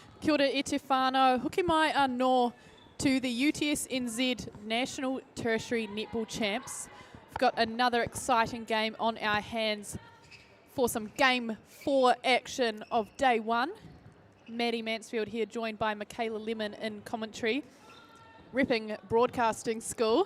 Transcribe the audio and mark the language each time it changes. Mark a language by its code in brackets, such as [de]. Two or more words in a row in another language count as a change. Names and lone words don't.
[mi] Kia ora e te whānau. Hoki mai anō [en] to the UTS NZ National Tertiary Netball Champs. We've got another exciting game on our hands for some Game 4 action of Day 1. Maddie Mansfield here, joined by Michaela Lemon in commentary, repping Broadcasting School.